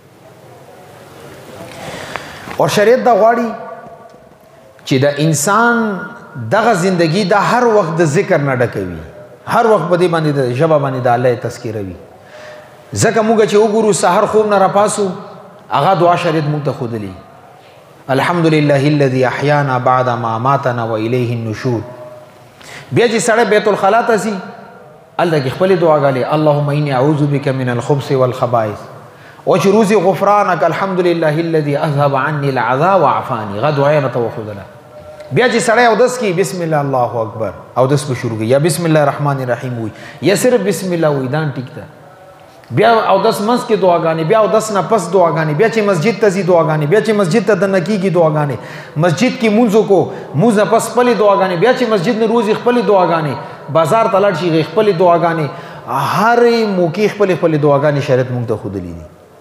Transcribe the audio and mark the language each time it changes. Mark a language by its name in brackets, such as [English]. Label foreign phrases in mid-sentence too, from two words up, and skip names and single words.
[Pashto] اور شریعت دا غواړي چې د انسان دغه زندگی دا هر وخت د ذکر نه ډکوي هر وخت په دې باندې د ژبه باندې د الله تذکره وي ځکه موږ چې وګورو سحر خوب نه راپاسو هغه دعا شریعت موږ ته خودلی [Arabic] الحمدلله الذي احيانا بعد ما ماتنا واليه النشور [Pashto] بیا چې سړی بیت الخلا ته ځي هلته کې خپلې دعاګانې [Arabic] اللهم اني اعوذ بك من الخبث والخبائث [Pashto] او چې روزي غفرانک [Arabic] الحمدلله الذي اذهب عني العذاب وعافاني [Pashto] غا دعا یې راته وښودله بیا چې سړی اودس کی [Arabic] بسم الله الله اکبر [Pashto] اودس به شروع کی یا [Arabic] بسم الله الرحمن الرحیم [Pashto] وي یا صرف [Arabic] بسم الله [Pashto] وي دا ټیک ده بیا اودس منځ کې دعاګانې بیا اودس نه پس دعاګانې بیا چې مسجد ته ځي دعاګانې بیا چې مسجد ته دننه کېږي دعاګانې مسجد کې مونځو کو مونځ نه پس خپلې دعاګانې بیا چې مسجد نه روزي خپلې دعاګانې بازار ته لاړ شي خپلې دعاګانې هرې موقع خپلې خپلې دعاګانې شریعت مونږ ته ښودلي دي